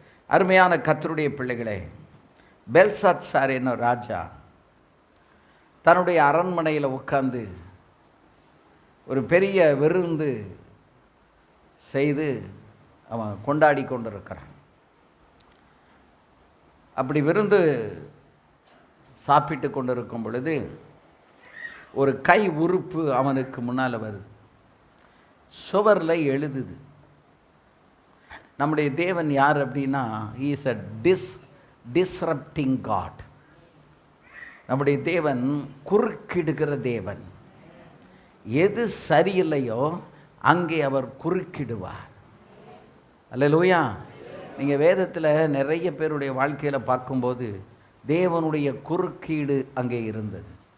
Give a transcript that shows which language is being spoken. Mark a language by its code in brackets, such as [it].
[ta] அருமையான கர்த்தருடைய பிள்ளைகளே, பெல்சாத்சார் என்னும் ராஜா தன்னுடைய அரண்மனையில் உட்கார்ந்து ஒரு பெரிய விருந்து செய்து அவன் கொண்டாடி கொண்டிருக்கிறான். அப்படி விருந்து சாப்பிட்டு கொண்டிருக்கும் பொழுது ஒரு கை உறுப்பு அவனுக்கு முன்னால் வருது. சுவரில் எழுதுது. நம்முடைய தேவன் யார் அப்படின்னா, [en] he is a disrupting God. [ta] நம்முடைய தேவன் குறுக்கிடுகிற தேவன். எது சரியில்லையோ அங்கே அவர் குறுக்கிடுவார். அல்லேலூயா. நீங்கள் வேதத்தில் நிறைய பேருடைய வாழ்க்கையில் பார்க்கும்போது தேவனுடைய குறுக்கீடு அங்கே இருந்தது.